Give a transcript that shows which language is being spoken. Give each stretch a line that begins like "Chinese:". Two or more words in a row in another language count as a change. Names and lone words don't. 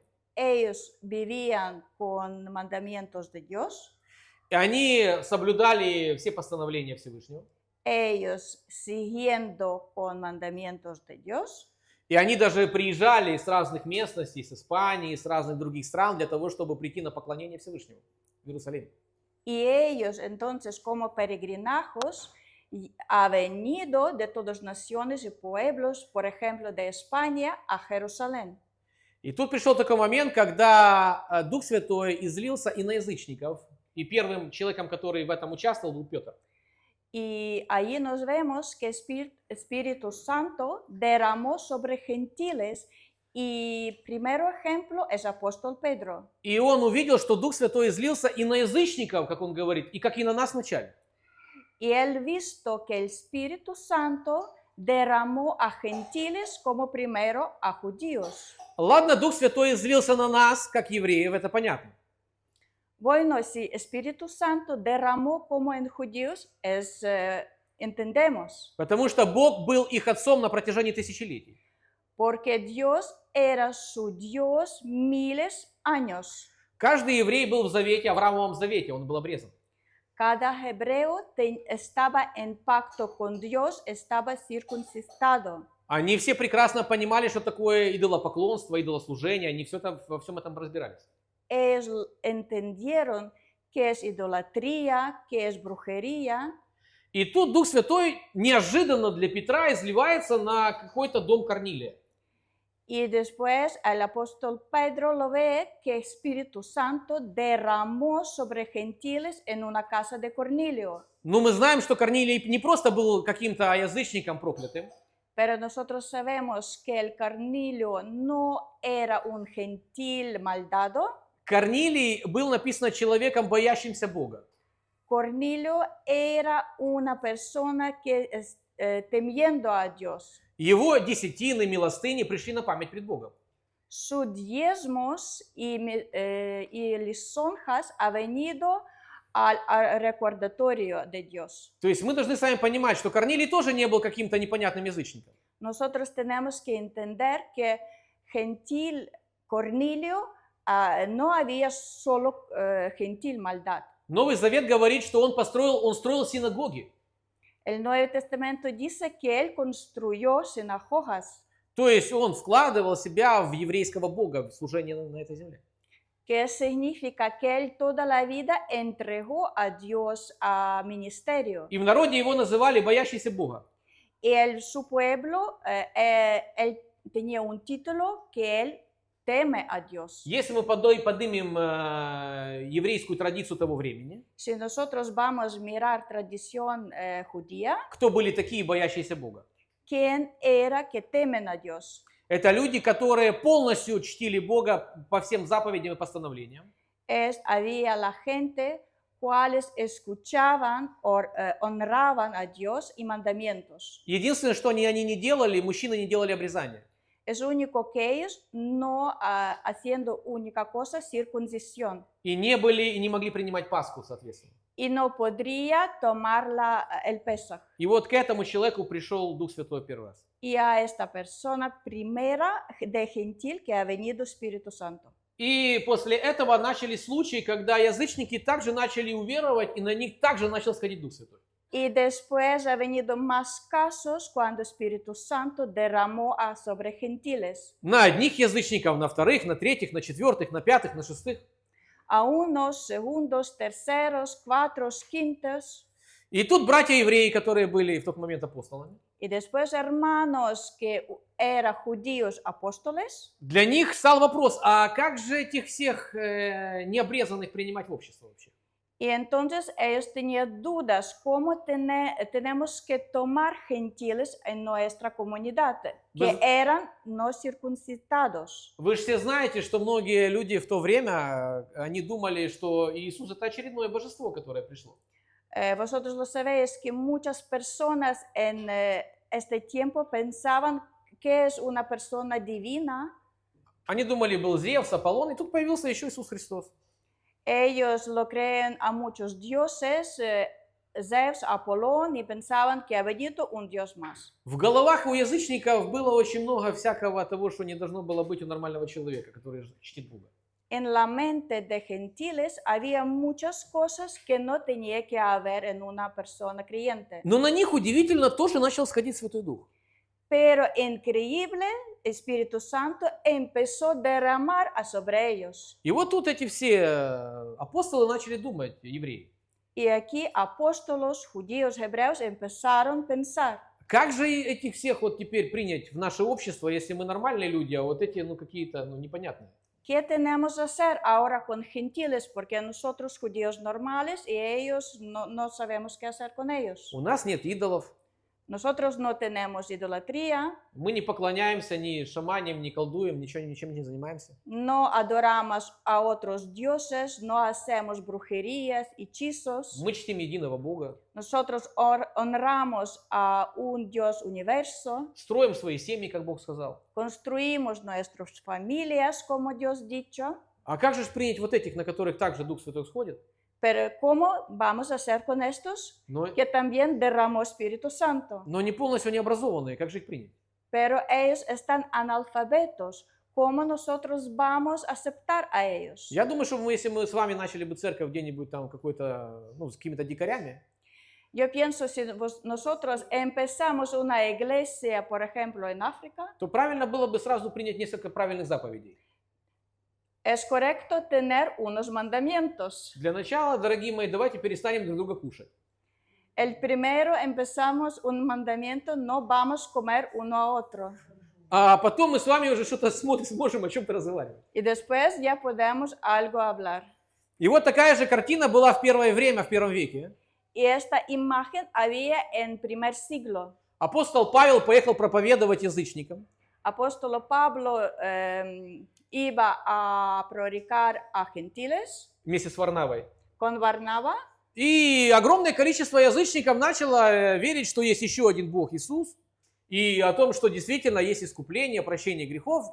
Spanish: Ellos vivían con mandamientos de Dios.
Russian: и они соблюдали все постановления Всевышнего.
Spanish: Ellos siguiendo con mandamientos de Dios.
Russian: И они даже приезжали с разных местностей, с Испании, с разных других стран для того, чтобы прийти на поклонение Всевышнему в Иерусалим.
Spanish: Y ellos entonces como peregrinajos ha venido de todas naciones y pueblos, por ejemplo, de España a Jerusalén.
Russian: И тут пришел такой момент, когда Дух Святой излился и на язычников, и первым человеком, который в этом участвовал, был Петр.
Spanish: Y allí nos vemos que Espíritu Santo derramó sobre gentiles y primero ejemplo es apóstol Pedro.
Russian: И он увидел, что Дух Святой излился и на язычников, как он говорит, и как и на нас вначале.
Spanish: Y él visto que el Espíritu Santo derramó a gentiles como primero a judíos.
Russian: Ладно, Дух Святой излился на нас, как евреев, это понятно.
Spanish: Bueno, si Espíritu Santo derramó como en judíos, entendemos.
Russian: Потому что Бог был их отцом на протяжении тысячелетий.
Spanish: Porque Dios era su Dios miles años.
Russian: Каждый еврей был в завете, Авраамовом завете, он был обрезан.
Spanish: Cada hebreo estaba en pacto con Dios, estaba circuncidado.
Russian: Они все прекрасно понимали, что такое идолопоклонство, идолослужение, они во всем этом разбирались.
Spanish: Ellos entendieron qué es idolatría, qué es brujería.
Russian: И тут Дух Святой неожиданно для Петра изливается на какой-то дом Корнилия.
Spanish: Y después el apóstol Pedro lo ve que Espíritu Santo derramó sobre gentiles en una casa de Cornelio.
Russian: Но мы знаем, что Корнилий не просто был каким-то язычником проклятым.
Spanish: Pero nosotros sabemos que el Cornelio no era un gentil maldado.
Russian: Корнилий был написано человеком, боящимся Бога.
Spanish: Cornelio era una persona que temiendo a Dios.
Russian: Его десятины, милостыни пришли на память пред Богом.
Spanish: Sus diezmos y lisonjas ha venido al recordatorio de Dios.
Russian: То есть мы должны с вами понимать, что Корнилий тоже не был каким-то непонятным язычником.
Spanish: Nosotros tenemos que entender que gentil Cornelio no había solo gentil maldad.
Russian: Новый Завет говорит, что он строил синагоги.
Spanish: El Nuevo Testamento dice que él construyó sinagogas.
Russian: То есть он вкладывал себя в еврейского Бога, в служение на этой земле.
Spanish: Que significa que él toda la vida entregó a Dios a ministerio.
Russian: И в народе его называли боящийся Бога.
Spanish: Y su pueblo, él tenía un título que él teme a Dios.
Russian: Если мы поднимем еврейскую традицию того времени,
Spanish: Si nosotros vamos a mirar tradición judía,
Russian: кто были такие боящиеся Бога?
Spanish: ¿quién era que temen a Dios?
Russian: Это люди, которые полностью чтили Бога по всем заповедям и постановлениям.
Spanish: Había la gente cuales escuchaban o honraban a Dios y mandamientos.
Russian: Единственное, что они не делали, мужчины не делали обрезания.
Spanish: Es único que ellos no haciendo única cosa, circuncisión.
Russian: И не могли принимать Пасху, соответственно.
Spanish: Y no podría tomar el Pesaj.
Russian: И вот к этому человеку пришел Дух Святой первый раз.
Spanish: Y a esta persona primera de gentil que ha venido Espíritu Santo.
Russian: И после этого начались случаи, когда язычники также начали уверовать, и на них также начал сходить Дух Святой.
Spanish: Y después ha venido más casos cuando Espíritu Santo derramó sobre gentiles.
Russian: На одних язычников, на вторых, на третьих, на четвертых, на пятых, на шестых.
Spanish: A unos, segundos, terceros, cuatros, quintos.
Russian: И тут братья-евреи, которые были в тот момент апостолами.
Spanish: Y después hermanos que eran judíos apóstoles.
Russian: Для них стал вопрос, а как же этих всех необрезанных принимать в общество вообще?
Spanish: Y entonces ellos tenían dudas, ¿cómo tenemos que tomar gentiles en nuestra comunidad, que eran no circuncidados?
Russian: Вы же все знаете, что многие люди в то время, они думали, что Иисус это очередное божество, которое пришло.
Spanish: Vosotros lo sabéis que muchas personas en este tiempo pensaban que es una persona divina.
Russian: Они думали, был Зевс, Аполлон, и тут появился еще Иисус Христос.
Spanish: Ellos lo creen a muchos dioses, Zeus, Apolón, y pensaban que ha venido un dios más.
Russian: В головах у язычников было очень много всякого того, что не должно было быть у нормального человека, который чтит Бога.
Spanish: En la mente de gentiles había muchas cosas que no tenía que haber en una persona creyente.
Russian: Но на них удивительно тоже начал сходить Святой Дух.
Spanish: Pero increíble, Espíritu Santo empezó a derramar sobre ellos.
Russian: И вот тут эти все апостолы начали думать, евреи.
Spanish: Y aquí apóstolos, judíos, hebreos empezaron a pensar,
Russian: Как же этих всех вот теперь принять в наше общество, если мы нормальные люди, а вот эти, какие-то, непонятные?
Spanish: ¿qué tenemos que hacer ahora con gentiles? Porque nosotros judíos normales y ellos no sabemos qué hacer con ellos.
Russian: У нас нет идолов,
Spanish: Nosotros no tenemos idolatría,
Russian: мы не поклоняемся ни шаманям, ни колдуем, ничем не занимаемся.
Spanish: no adoramos a otros dioses, no hacemos brujerías, hechizos.
Russian: Мы чтим единого Бога,
Spanish: Nosotros honramos a un Dios universo,
Russian: строим свои семьи, как Бог сказал.
Spanish: construimos nuestras familias, como Dios dicho.
Russian: А как же ж принять вот этих, на которых также Дух Святой сходит?
Spanish: Pero ¿cómo vamos a hacer con estos?
Russian: Но
Spanish: Que también derramó Espíritu Santo.
Russian: не полностью не образованные, как же их принять?
Spanish: Pero ellos están analfabetos. ¿Cómo nosotros vamos a aceptar a ellos?
Russian: Я думаю, что если мы с вами начали бы церковь где-нибудь там какой-то, с какими-то дикарями,
Spanish: Yo pienso, si nosotros empezamos una iglesia, por ejemplo, en África,
Russian: то правильно было бы сразу принять несколько правильных заповедей.
Spanish: es correcto tener unos mandamientos.
Russian: Для начала, дорогие мои, давайте перестанем друг друга кушать.
Spanish: El primero empezamos un mandamiento, no vamos a comer uno a otro.
Russian: А потом мы с вами уже что-то сможем о чем-то разговаривать.
Spanish: Y después ya podemos algo hablar.
Russian: И вот такая же картина была в первое время, в первом веке.
Spanish: Y esta imagen había en primer siglo.
Russian: Апостол Павел поехал проповедовать язычникам.
Spanish: Apóstol Pablo iba a predicar a gentiles
Russian: Вместе с Варнавой.
Spanish: con Barnaba.
Russian: И огромное количество язычников начало верить, что есть еще один Бог Иисус, и о том, что действительно есть искупление, прощение грехов.